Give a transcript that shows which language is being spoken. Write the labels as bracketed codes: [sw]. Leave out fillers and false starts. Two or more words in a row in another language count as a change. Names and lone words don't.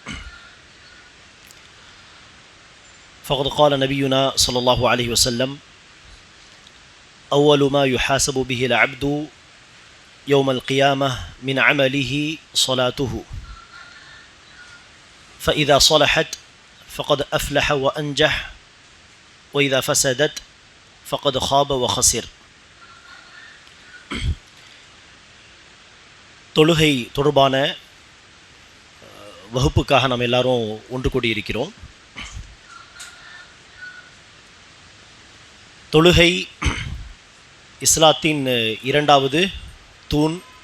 [ar] فقد قال نبينا صلى الله عليه وسلم أول ما يحاسب به العبد يوم القيامة من عمله صلاته فإذا صلحت فقد أفلح وأنجح وإذا فسدت فقد خاب وخسر. [ta] தொழுகை தொடர்பான வகுப்புக்காக நாம் எல்லாரும் ஒன்று கூடியிருக்கிறோம். தொழுகை இஸ்லாத்தின் இரண்டாவது தூண்.